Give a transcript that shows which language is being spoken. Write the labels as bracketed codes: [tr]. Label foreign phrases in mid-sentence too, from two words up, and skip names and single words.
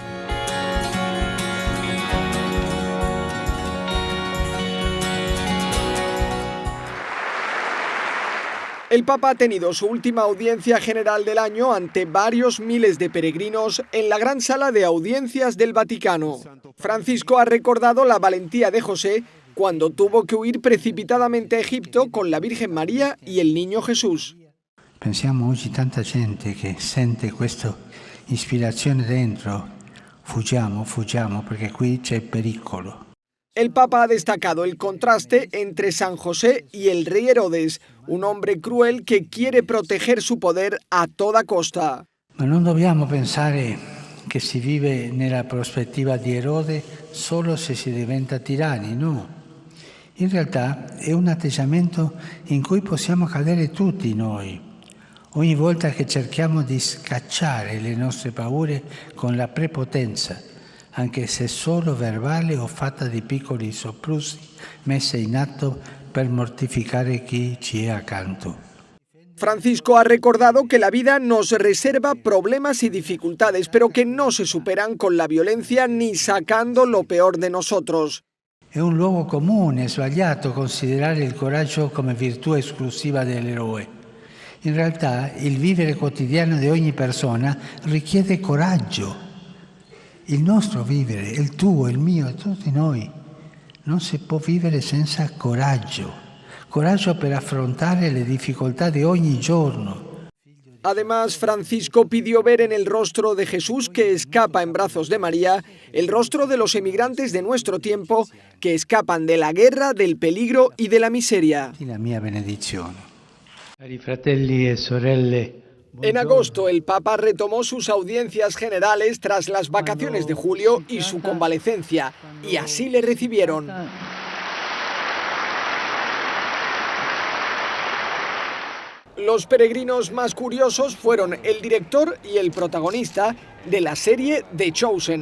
[es] El Papa ha tenido su última audiencia general del año ante varios miles de peregrinos en la gran sala de audiencias del Vaticano. Francisco ha recordado la valentía de José cuando tuvo que huir precipitadamente a Egipto con la Virgen María y el niño Jesús. [it] Pensiamo oggi tanta gente che sente questa ispirazione dentro. Fuggiamo perché qui c'è pericolo. [es] El Papa ha destacado el contraste entre San José y el rey Herodes, un hombre cruel que quiere proteger su poder a toda costa. [it] Ma non dobbiamo pensare che si vive nella prospettiva di Erode solo se si diventa tiranni, no. In realtà è un atteggiamento in cui possiamo cadere tutti noi. Ogni volta che cerchiamo di scacciare le nostre paure con la prepotenza, anche se solo verbale o fatta di piccoli soprusi messe in atto per mortificare chi ci è accanto. [es] Francisco ha recordado que la vida nos reserva problemas y dificultades, pero que no se superan con la violencia ni sacando lo peor de nosotros. [it] È un luogo comune, sbagliato considerare il coraggio come virtù esclusiva dell'eroe. In realtà il vivere quotidiano di ogni persona richiede coraggio. Il nostro vivere, il tuo, il mio, di tutti noi, non si può vivere senza coraggio. Coraggio per affrontare le difficoltà di ogni giorno. [es] Además, Francisco pidió ver en el rostro de Jesús que escapa en brazos de María, el rostro de los emigrantes de nuestro tiempo que escapan de la guerra, del peligro y de la miseria. [it] La mia benedizione. Cari fratelli e sorelle, [es] en agosto, el Papa retomó sus audiencias generales tras las vacaciones de julio y su convalecencia, y así le recibieron. Los peregrinos más curiosos fueron el director y el protagonista de la serie The Chosen.